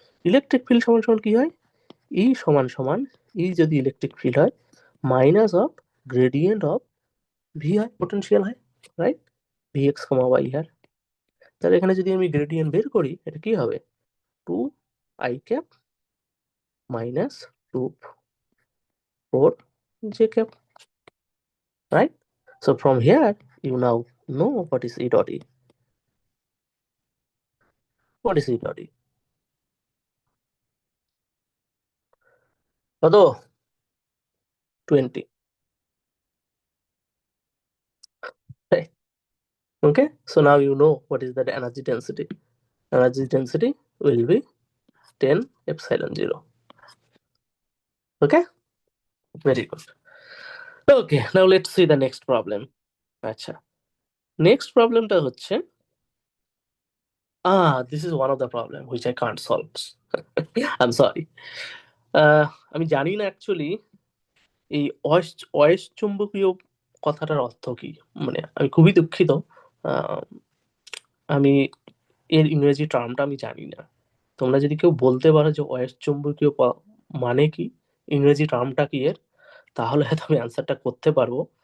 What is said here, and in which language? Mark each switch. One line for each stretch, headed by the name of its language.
Bangla: Electric field সমান সমান কি হয়, ই সমান সমান, ই যদি ইলেকট্রিক ফিল্ড হয় minus of gradient of V হয়, পোটেনশিয়াল হয়, রাইট, ভি এক্স কমা ওয়াই হয়। তাহলে এখানে যদি আমি গ্রেডিয়েন্ট বের করি, এটা কি হবে, 2 i cap minus 2 4 j cap, right?
English: So from here you now know what is E dot E. What is E dot E?
Bangla: কত? 20, right?
English: Okay, so now you know what is the energy density. Energy density will be 10 epsilon 0. Okay, very good. Okay, now let's see the next problem.
Bangla: আচ্ছা, next problemটা হচ্ছে,
English: this is one of the problem which I can't solve. I'm sorry.
Bangla: আমি জানি না actually এই অয়স্ক চুম্বকীয় কথাটার অর্থ কি, মানে আমি খুবই দুঃখিত, আহ, আমি এর ইংরেজি টার্মটা আমি জানি না। তোমরা যদি কেউ বলতে পারো যে অয়স্কচুম্বকীয় মানে কি, ইংরেজি টার্মটা কি এর, তাহলে হয়তো আমি অ্যান্সারটা করতে পারবো।